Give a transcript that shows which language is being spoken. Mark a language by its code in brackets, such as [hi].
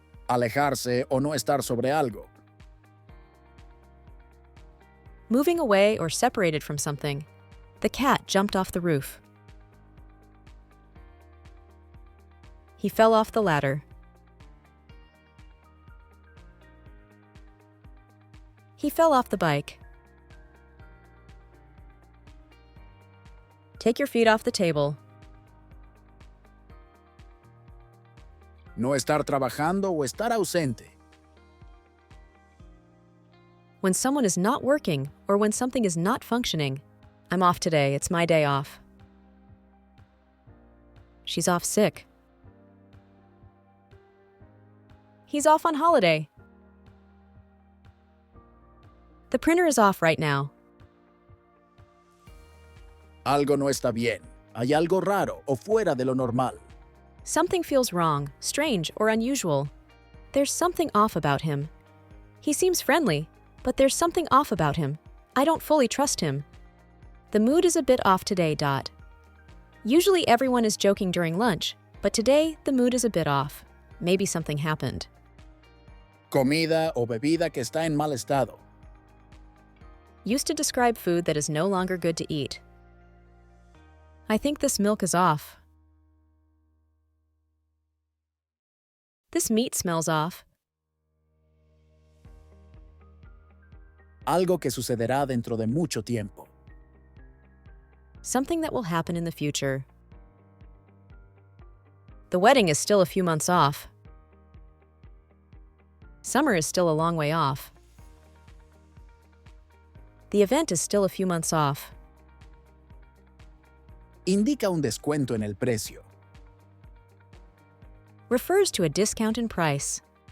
[es] Alejarse o no estar sobre algo. [en] Moving away or separated from something. The cat jumped off the roof. He fell off the ladder. He fell off the bike. Take your feet off the table. [es] No estar trabajando o estar ausente. [en] When someone is not working or when something is not functioning. I'm off today, it's my day off. She's off sick. He's off on holiday. The printer is off right now. [es] Algo no está bien. Hay algo raro o fuera de lo normal. [en] Something feels wrong, strange, or unusual. There's something off about him. He seems friendly, but there's something off about him. I don't fully trust him. The mood is a bit off today. Usually everyone is joking during lunch, but today the mood is a bit off. Maybe something happened. [es] Comida o bebida que está en mal estado. [en] Used to describe food that is no longer good to eat. I think this milk is off. This meat smells off. [es] Algo que sucederá dentro de mucho tiempo. [en] Something that will happen in the future. The wedding is still a few months off. Summer is still a long way off. The event is still a few months off. [es] Indica un descuento en el precio. [en] Refers to a discount in price.